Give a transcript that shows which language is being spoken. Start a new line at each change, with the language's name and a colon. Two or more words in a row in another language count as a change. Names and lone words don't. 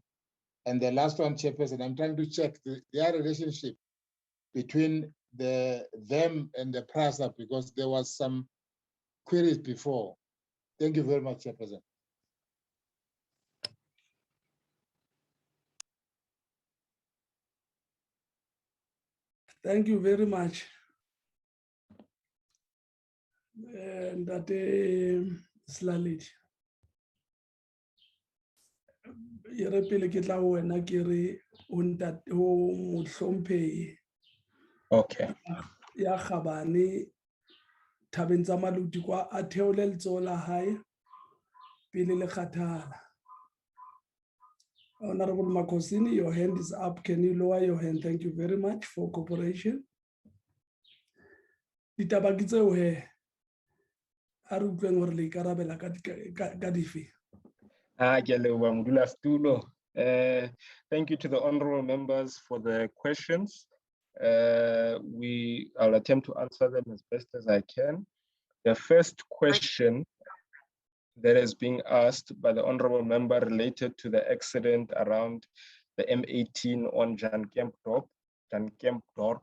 English: And the last one, Chairperson, I'm trying to check their relationship between them and the PRSA, because there was some queries before. Thank you very much, Chairperson. Thank you very much.
Southern Sotho: Ntate Slaledi. E re pele ke tla ho wena ke re o ntate o mohlomphehi
English: Okay.
Southern Sotho: ya Kgabane thabeng tsa Maluti kwa a theole letsoho la hae pele le kgathala.
English: Honorable Makosini, your hand is up. Can you lower your hand? Thank you very much for cooperation.
Southern Sotho: Ditaba ke tseo he a re utlweng hore le ikarabela ka dife.
English: Thank you to the honorable members for the questions. I'll attempt to answer them as best as I can. The first question that is being asked by the honorable member related to the accident around the M18 on Jan Kempdorp.